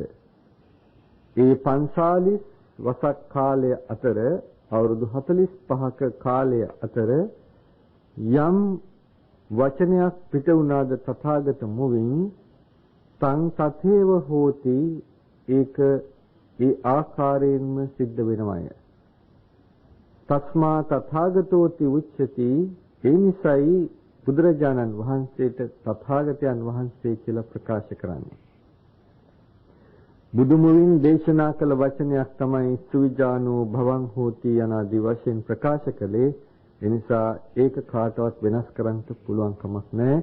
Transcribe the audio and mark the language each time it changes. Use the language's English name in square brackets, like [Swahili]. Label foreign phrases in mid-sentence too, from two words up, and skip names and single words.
[Sinhala] ඒ 45 වසක් කාලය අතර, අවුරුදු 45ක කාලය අතර යම් වචනයක් පිට වුණාද තථාගත මුවින්, [Pali] තං තථේව හෝති, [Sinhala] ඒක ඒ ආකාරයෙන්ම සිද්ධ වෙනවය. [Pali] තස්මා තථාගතෝති උච්චති, [Sinhala] ඒ නිසයි බුදුරජාණන් වහන්සේට තථාගතයන් වහන්සේ කියලා ප්‍රකාශ කරන්නේ. බුදුමුවින් දේශනා කළ වචනයක් තමයි [Pali] සුවිජානෝ භවං හෝති [Sinhala] යනාදී වශයෙන් ප්‍රකාශ කළේ. එනිසා ඒක කාටවත් වෙනස් කරන්න පුළුවන් කමක් නැහැ.